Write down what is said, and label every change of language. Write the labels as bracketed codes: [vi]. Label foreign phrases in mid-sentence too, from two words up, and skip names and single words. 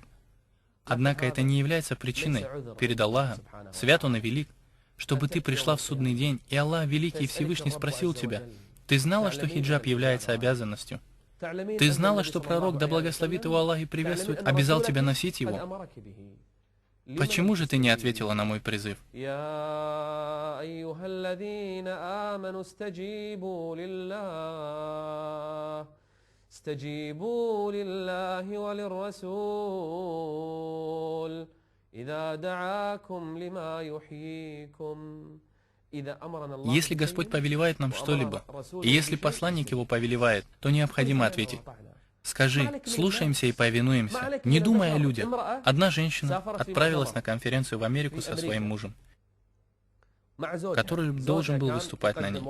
[ru] Однако это не является причиной перед Аллахом, свят Он и велик, чтобы ты пришла в судный день, и Аллах Великий и Всевышний спросил тебя: ты знала, что хиджаб является обязанностью? Ты знала, что пророк, да благословит его Аллах и приветствует, обязал тебя носить его? Почему же ты не ответила на мой призыв? [ar] استجيبوا لله وللرسول إذا دعاكم لما يحييكم. [ru] Если Господь повелевает нам что-либо, и если посланник его повелевает, то необходимо ответить. Скажи: слушаемся и повинуемся, не думая о людях. Одна женщина отправилась на конференцию в Америку со своим мужем, который должен был выступать на ней.